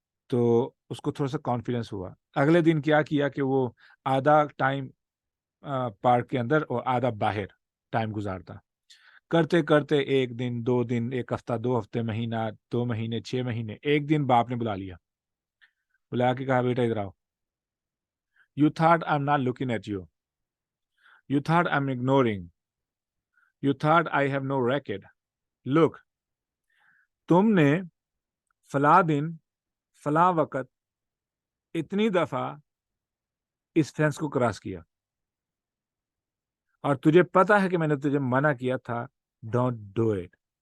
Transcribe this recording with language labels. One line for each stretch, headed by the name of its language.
Urdu: تو اس کو تھوڑا سا کانفیڈنس ہوا. اگلے دن کیا کہ وہ آدھا ٹائم پارک کے اندر اور آدھا باہر ٹائم گزارتا. کرتے کرتے ایک دن، 2 دن، ایک ہفتہ، 2 ہفتے، مہینہ، 2 مہینے، 6 مہینے، ایک دن باپ نے بلا لیا، بلا کے کہا بیٹا ادھر آؤ.
English: You thought I'm not looking at you. You thought I'm ignoring. You thought I have no record.
Urdu: Look, تم نے فلاں دن فلاں وقت اتنی دفعہ اس فینس کو کراس کیا اور تجھے پتا ہے کہ میں نے تجھے منع کیا تھا
English: Don't do it.